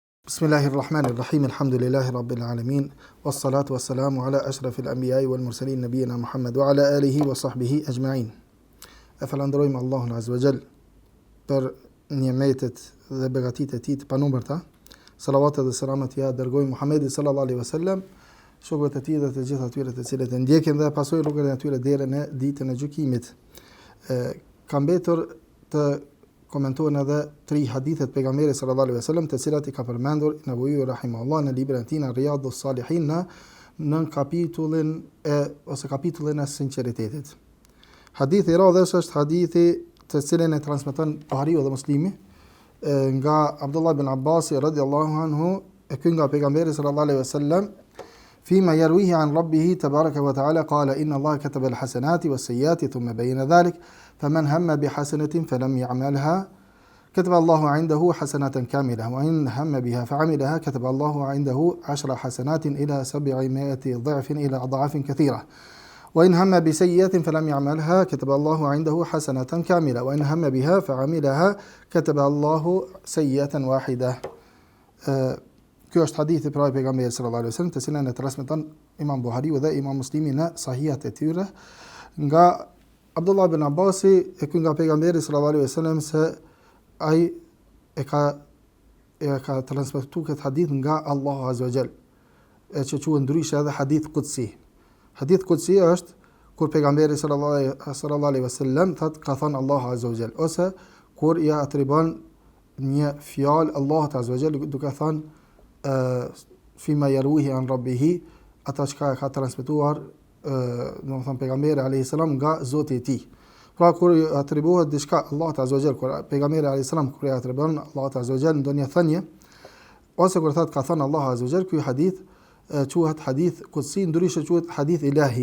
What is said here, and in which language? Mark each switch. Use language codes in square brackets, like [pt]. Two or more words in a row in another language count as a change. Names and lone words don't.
[ar] بسم الله الرحمن الرحيم. الحمد لله رب العالمين. والصلاة والسلام على أشرف الأنبياء والمرسلين نبينا محمد وعلى آله وصحبه أجمعين. [sq] E falenderojmë Allahun [ar] عز وجل [sq] për nimetet dhe begatitë e tij të panumërta. Salavatet dhe selamet ja dërgojmë Muhammedit [ar] صلى الله عليه وسلم, [sq] shokëve të tij dhe të gjithë atyre të cilët e ndjekin dhe pasojnë rrugën e tyre deri në ditën e gjykimit. Ka mbetur të komentojnë edhe 3 hadithet pejgamberit [ar] صلى الله عليه وسلم, [sq] të cilat i ka përmendur Nevawiu rahimahullah në librin e tij Riyadhus Salihin në kapitullin e sinqeritetit. Hadithi i radhës është hadithi të cilin e transmeton Buhariu dhe Muslimi nga Abdullah ibn Abbas [ar] رضي الله عنه, [sq] e ky nga pejgamberi [ar] صلى الله عليه وسلم, فيما يرويه عن ربه تبارك وتعالى قال إن الله كتب الحسنات والسيئات ثم بين ذلك فمن هم بحسنة فلم يعملها كتب الله عنده حسنة كاملة وإن هم بها فعملها كتب الله عنده 10 حسنات إلى 700 ضعف إلى أضعاف كثيرة وإن هم بسيئة فلم يعملها كتب الله عنده حسنة كاملة وإن هم بها فعملها كتب الله سيئة واحدة. [sq] Kjo është hadithi pra i pejgamberit [ar] صلى الله عليه وسلم, [sq] të cilën e transmeton Imam Buhariu dhe Imam Muslimi në sahihat e tyre nga Abdullah ibn Abbas, e ky nga pejgamberi [ar] صلى الله عليه وسلم [sq] se ai e ka transmetuar këtë hadith nga Allahu [ar] عز وجل, [sq] e që quhet ndryshe edhe [ar] حديث قدسي. حديث قدسي [sq] është kur pejgamberi [ar] صلى الله عليه وسلم [sq] thotë ka thënë Allahu [ar] عز وجل, [sq] ose kur ia atribon një fjalë Allahut [ar] عز وجل [sq] duke thënë [ar] فيما يرويه عن ربه, [sq] ata që ka transmetuar domethënë pejgamberi [ar] عليه السلام [sq] nga Zoti i tij. Pra kur atribuohet diçka Allahut [ar] عز وجل, [sq] kur pejgamberi [ar] عليه السلام [sq] kur i atribon Allahut [ar] عز وجل [sq] ndonjë thënie, ose kur thotë ka thënë Allahu [ar] عز وجل, [sq] ky hadith quhet [ar] حديث قدسي, [sq] ndryshe quhet [ar] حديث إلهي.